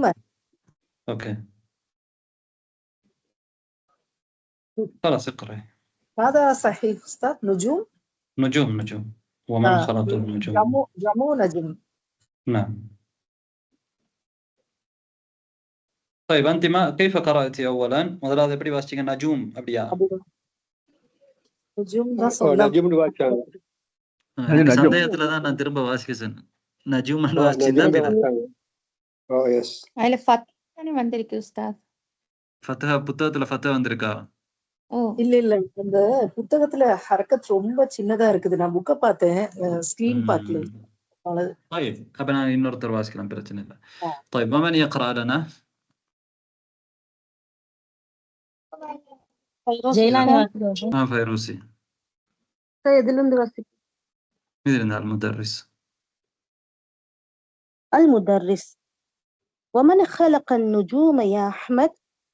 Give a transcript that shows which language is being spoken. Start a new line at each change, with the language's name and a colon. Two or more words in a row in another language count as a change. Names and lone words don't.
Arabic: اوكي خلاص اقرأ. هذا صحيح أستاذ. نجوم. ومن خلق النجوم. جمع نجم. نعم. طيب أنت كيف قرأتي أولا؟
Tamil: முதலாவது எப்படி வாசிச்சீங்க? நஜூம் அப்படியா? சந்தேகத்துல தான் நான் திரும்ப வாசிக்க சொன்னேன். நஜூம் வாசிச்சீங்கன்னா அதுல ஃபத்ஹா வந்திருக்கு உஸ்தாத். ஃபத்ஹா புத்தகத்துல ஃபத்ஹா வந்திருக்கா? இல்ல அந்த புத்தகத்துல ஹரக்கத் ரொம்ப சின்னதா இருக்குது. நான் புக்க பார்த்தேன், ஸ்கிரீன் பார்க்கல. طيب அப்ப நான் இன்னொருத்தர் வாசிக்கலாம், பிரச்சனை இல்லை.
Arabic: طيب ومن يقرأ لنا؟ فيروسي. إذن المدرس. المدرس ومن خلق النجوم يا أحمد؟